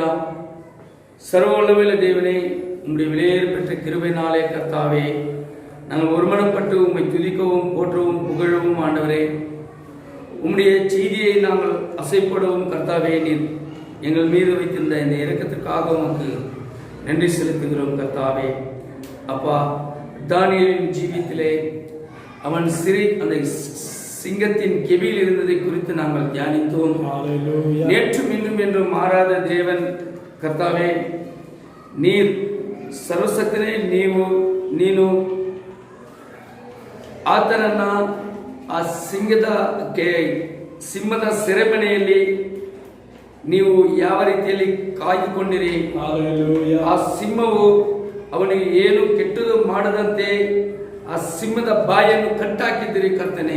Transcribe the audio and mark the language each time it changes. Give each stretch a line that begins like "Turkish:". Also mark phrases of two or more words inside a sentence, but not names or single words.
Tamil: சர்வவல்லமையுள்ள தேவனே, உம்முடைய விலையேற பெற்ற கிருபையினாலே கர்த்தாவே, நாங்கள் ஒருமனப்பட்டு உம்மை துதிக்கவும் போற்றவும் புகழவும் ஆண்டவரே, உம்முடைய செய்தியை நாங்கள் அசைப்படவும் கர்த்தாவே, நீர் எங்கள் மீது வைத்திருந்த இந்த இரக்கத்திற்காக உமக்கு நன்றி செலுத்துகிறோம் கர்த்தாவே. அப்பா, தானியேலின் ஜீவியத்திலே அவன் அந்த சிங்கத்தின் கெபியில் இருந்ததை குறித்து நாங்கள் தியானித்தோம். நேற்றும் இன்றும் என்றும் மாறாத தேவன் கர்த்தாவே, நீர் ಸರ್ವಸಕ್ತನೇ.
Kannada: ನೀನು ಆತನನ್ನ ಆ ಸಿಂಹದ ಸೆರೆಮನೆಯಲ್ಲಿ ನೀವು ಯಾವ ರೀತಿಯಲ್ಲಿ ಕಾಯ್ದುಕೊಂಡಿರಿ. ಆ ಸಿಂಹವು ಅವನಿಗೆ ಏನು ಕೆಟ್ಟದು ಮಾಡದಂತೆ ಆ ಸಿಂಹದ ಬಾಯನ್ನು ಕಟ್ಟಾಕಿದ್ದೀರಿ ಕರ್ತನೆ.